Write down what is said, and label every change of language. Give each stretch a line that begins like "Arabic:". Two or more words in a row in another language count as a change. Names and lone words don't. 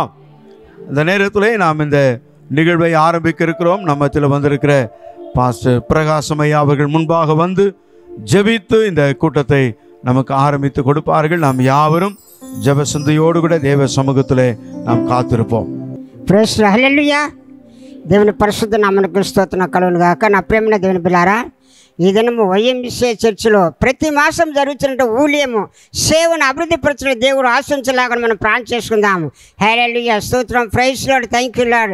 Tamil: இந்த நேரத்திலே நாம் இந்த நிகழ்வை ஆரம்பிக்க இருக்கிறோம். நம்மத்தில் வந்திருக்கிற பாஸ்டர் பிரகாசமையா அவர்கள் முன்பாக வந்து ஜெபித்து இந்த கூட்டத்தை நமக்கு ஆரம்பித்து கொடுப்பார்கள். நாம் யாவரும் ஜெப சிந்தையோடு கூட தேவ சமூகத்திலே நாம் காத்திருப்போம்.
Telugu: హల్లెలూయా. దేవుని పరిశుద్ధ నామమునకు స్తోత్రం కలుగును గాక. నా ప్రేమైన దేవుని బిడ్డలారా, ఈ దినము వైఎంసీఏ చర్చిలో ప్రతి మాసం జరుగుతున్న ఊழிయము సేవను అభివృద్ధిపరచడం దేవుడు ఆశించలాగా మనం ప్రార్థన చేసుకుందాము. హల్లెలూయా. స్తోత్రం.
English: Praise Lord. Thank you Lord.